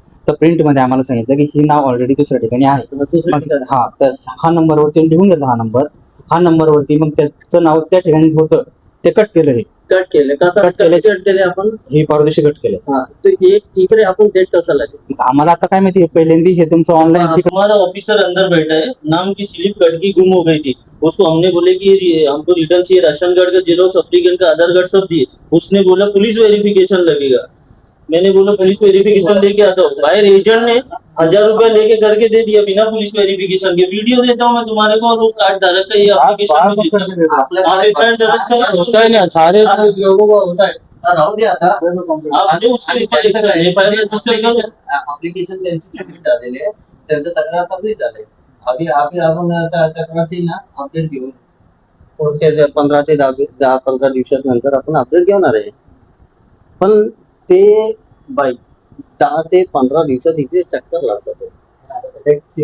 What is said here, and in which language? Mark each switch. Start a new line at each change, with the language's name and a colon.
Marathi: तर प्रिंट मध्ये आम्हाला सांगितलं की ही नाव ऑलरेडी दुसऱ्या ठिकाणी आहे. मग हा, तर हा नंबरवरती लिहून घेतला. हा नंबरवरती मग त्याचं नाव त्या ठिकाणी होतं, ते कट केलं. हे कट केले का? कट केले. कट केले आपण. हे परदेशी कट केलं. हा, तर इकडे आपण डेट कसं लागेल? आम्हाला आता काय माहिती, पहिल्यांदा हे तुमचं ऑनलाईन
Hindi: हमारा ऑफिसर अंदर बैठा है, नाम की स्लिप कट की गुम हो गई थी। उसको हमने बोले कि हमको रिटर्न चाहिए, राशन कार्ड का जेरोक्स, एप्लीकेंट का आधार कार्ड सब दिए। उसने बोला पुलिस वेरिफिकेशन लगेगा। मैंने बोला पुलिस वेरिफिकेशन लेके आता हूँ। बाहर एजेंट ने 1000 रुपया लेके करके दे दिया बिना पुलिस वेरिफिकेशन के। वीडियो देता हूँ मैं तुम्हारे को, और वो कार्ड धारक का ये एप्लीकेशन भी देता हूँ। हाँ, FIR दर्ज करा होता है ना, सारे लोगों का होता है।
Marathi: राहू दे आता.
Hindi: आप जो उसके ऊपर लिखा है, FIR रजिस्टर करो।
Marathi: ऍप्लिकेशन त्यांची सबमिट झालेले आहे, त्यांचं तक्रार सबमिट झालंय. आपण तक्रारची ना अपडेट घेऊन पुढच्या 15 ते 10-15 दिवसानंतर आपण अपडेट घेणार आहे. पण ते बाई 10 ते 15 दिवसात इथे चक्कर लावतात.